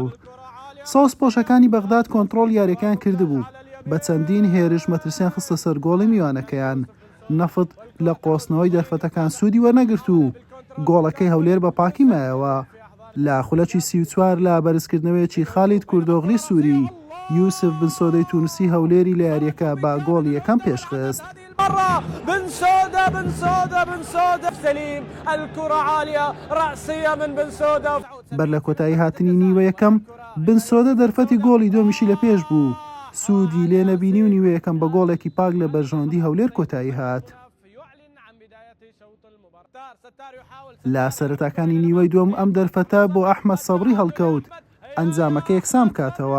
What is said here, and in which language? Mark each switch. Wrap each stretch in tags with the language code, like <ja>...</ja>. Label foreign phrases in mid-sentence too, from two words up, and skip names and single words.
<ckb>سەوز پۆشەکانی بەغداد کۆنتڕۆڵ یاریەکان کردبوو، بە چەندین هێرش مەترسیان خستە سەر گۆڵی میوانەکەیان. نەفت لە قۆسنەوەی دەرفەتەکان سوودی وەرنەگرت و گۆڵەکەی هەولێر بە پاکی مایەوە. لە خولەکی 34 لە بەرزکردنەوەیەکی خالید کوردۆغلی سووری، یوسف بن سۆدەی تونوسی هەولێری لە یاریەکە بە گۆڵی یەکەم پێشخست.</ckb> <ar>بن سودة سليم الكرة عالية رأسية من بن سودة.</ar> <ckb>بەر لە کۆتایی هاتنی نیوە یەکەم بن سۆدە دەرفەتی گۆڵی دۆمیشی لە پێش بوو، سوودی لێ نەبینی و نیوە یەکەم بە گۆڵێکی پاک لە بەرژەوەندی هەولێر کۆتایی هات. لە سەرەتاکانی نیوەی دووەم ئەم دەرفەتە بۆ ئەحمەد سەبری هەڵکەوت، ئەنجامەکە یەکسام کاتەوە.</ckb>